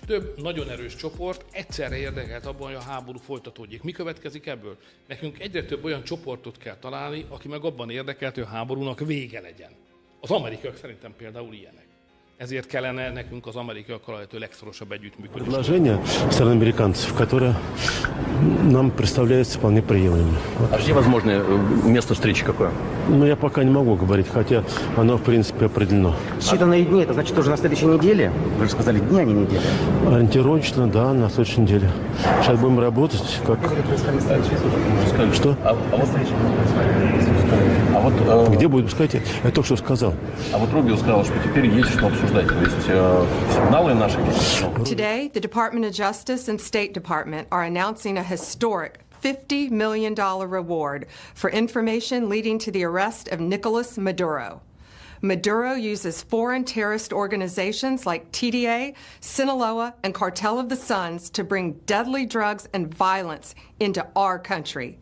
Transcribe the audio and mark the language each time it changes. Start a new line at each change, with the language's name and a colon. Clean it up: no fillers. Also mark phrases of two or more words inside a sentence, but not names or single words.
Hungarian: Több nagyon erős csoport egyszerre érdekelt abban, hogy a háború folytatódjék. Mi következik ebből? Nekünk egyre több olyan csoportot kell találni, aki meg abban érdekelt, hogy a háborúnak vége legyen. Az amerikaiak szerintem például ilyenek. Ezért kellene nekünk az amerikaiakkal a lehető legszorosabb együttműködés.
Russian: Предложение стороны американцев, которое нам представляется вполне приемлемым. А где возможное место встречи какое? Ну, я пока не могу говорить, хотя оно, в принципе, определено. Считанные дни, это значит уже на следующей неделе? Вы же сказали дни, а не недели. Ориентировочно, да, на следующей неделе. Сейчас будем работать, как... Что? А вот встреча. Где будет, скажите, я только что сказал. А вот Рубио сказал, что теперь есть что обсуждать. То есть сигналы наши есть.
English: Today, the Department of Justice and State Department are announcing a historic $50 million reward for information leading to the arrest of Nicolas Maduro. Maduro uses foreign terrorist organizations like TDA, Sinaloa, and Cartel of the Suns to bring deadly drugs and violence into our country.